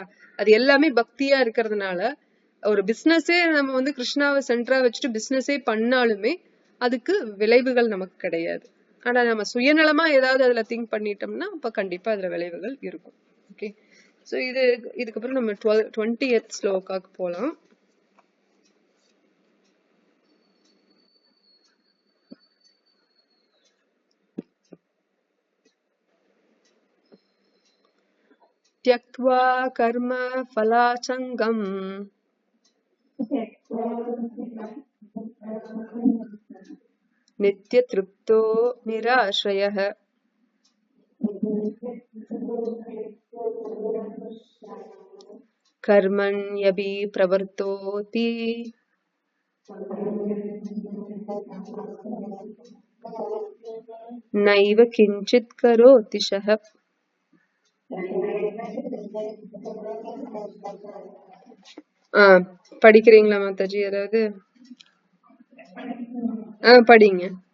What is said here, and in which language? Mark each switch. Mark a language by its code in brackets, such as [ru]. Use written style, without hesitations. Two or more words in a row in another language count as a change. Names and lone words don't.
[ta] அது எல்லாமே பக்தியா இருக்கிறதுனால ஒரு பிசினஸே நம்ம கிருஷ்ணாவை சென்டரா வச்சுட்டு பிசினஸே பண்ணாலுமே அதுக்கு விளைவுகள் நமக்கு கிடையாது. ஆனா நம்ம சுயநலமா ஏதாவது அதுல திங்க் பண்ணிட்டோம்னா அப்ப கண்டிப்பா அதுல விளைவுகள் இருக்கும். [en] okay, so [ta] இதுக்கப்புறம் நம்ம 20th ஸ்லோகாக்கு போலாம். [sa] त्यक्त्वा कर्म फलासङ्गम् नित्यतृप्तो निराश्रयः कर्मण्यपि प्रवर्तोति नैव किञ्चित् करोति सः. [ta] படிக்கிறீங்களா மாதாஜி? அதாவது படிங்க.